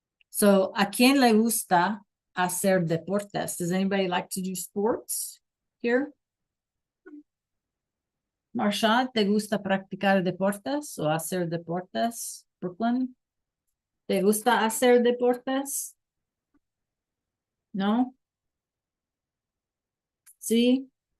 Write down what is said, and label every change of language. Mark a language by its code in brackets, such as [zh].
[es] So, ¿a quién le gusta hacer deportes? [en] Does anybody like to do sports here? [es] Marsha, ¿te gusta practicar deportes o hacer deportes? Brooklyn, ¿te gusta hacer deportes? No? Sí.